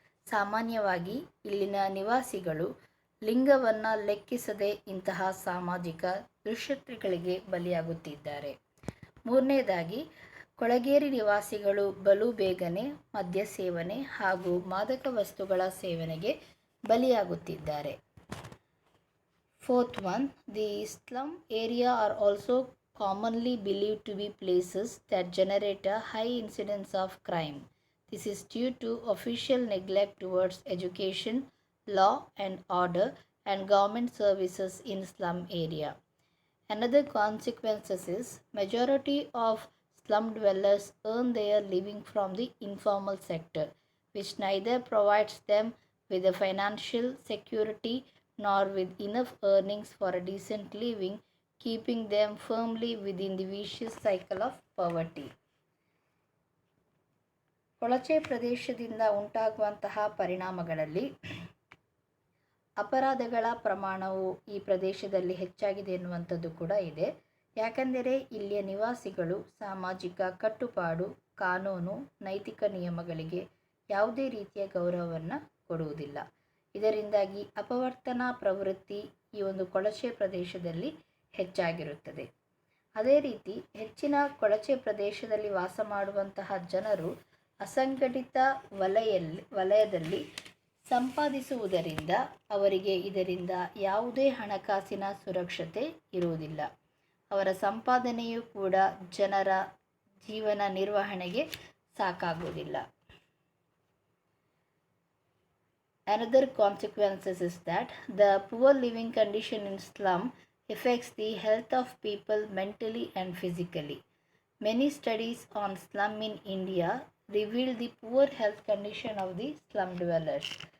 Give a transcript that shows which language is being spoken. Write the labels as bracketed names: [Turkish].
[Kannada] ಸಾಮಾನ್ಯವಾಗಿ ಇಲ್ಲಿನ ನಿವಾಸಿಗಳು ಲಿಂಗವನ್ನು ಲೆಕ್ಕಿಸದೆ ಇಂತಹ ಸಾಮಾಜಿಕ ದುಶ್ಚಟಗಳಿಗೆ ಬಲಿಯಾಗುತ್ತಿದ್ದಾರೆ. ಮೂರನೇದಾಗಿ ಕೊಳಗೇರಿ ನಿವಾಸಿಗಳು ಬಲು ಬೇಗನೆ ಮದ್ಯ ಸೇವನೆ ಹಾಗೂ ಮಾದಕ ವಸ್ತುಗಳ ಸೇವನೆಗೆ ಬಲಿಯಾಗುತ್ತಿದ್ದಾರೆ. [English] Fourth one, the slum area are also commonly believed to be places that generate a high incidence of crime. This is due to official neglect towards education, law and order, and government services in slum area. Another consequence is majority of slum dwellers earn their living from the informal sector, which neither provides them with a financial security nor with enough earnings for a decent living, keeping them firmly within the vicious cycle of poverty. [Kannada] ಕೊಳಚೆ ಪ್ರದೇಶದಿಂದ ಉಂಟಾಗುವಂತಹ ಪರಿಣಾಮಗಳಲ್ಲಿ ಅಪರಾಧಗಳ ಪ್ರಮಾಣವು ಈ ಪ್ರದೇಶದಲ್ಲಿ ಹೆಚ್ಚಾಗಿದೆ ಎನ್ನುವಂಥದ್ದು ಕೂಡ ಇದೆ. ಯಾಕೆಂದರೆ ಇಲ್ಲಿಯ ನಿವಾಸಿಗಳು ಸಾಮಾಜಿಕ ಕಟ್ಟುಪಾಡು, ಕಾನೂನು, ನೈತಿಕ ನಿಯಮಗಳಿಗೆ ಯಾವುದೇ ರೀತಿಯ ಗೌರವವನ್ನು ಕೊಡುವುದಿಲ್ಲ. ಇದರಿಂದಾಗಿ ಅಪವರ್ತನಾ ಪ್ರವೃತ್ತಿ ಈ ಒಂದು ಕೊಳಚೆ ಪ್ರದೇಶದಲ್ಲಿ ಹೆಚ್ಚಾಗಿರುತ್ತದೆ. ಅದೇ ರೀತಿ ಹೆಚ್ಚಿನ ಕೊಳಚೆ ಪ್ರದೇಶದಲ್ಲಿ ವಾಸ ಮಾಡುವಂತಹ ಜನರು ಅಸಂಘಟಿತ ವಲಯದಲ್ಲಿ ಸಂಪಾದಿಸುವುದರಿಂದ ಅವರಿಗೆ ಇದರಿಂದ ಯಾವುದೇ ಹಣಕಾಸಿನ ಸುರಕ್ಷತೆ ಇರುವುದಿಲ್ಲ. ಅವರ ಸಂಪಾದನೆಯೂ ಕೂಡ ಜನರ ಜೀವನ ನಿರ್ವಹಣೆಗೆ ಸಾಕಾಗುವುದಿಲ್ಲ. [English] Another consequences is that the poor living condition in slum affects the health of people mentally and physically. Many studies on slum in India reveal the poor health condition of the slum dwellers.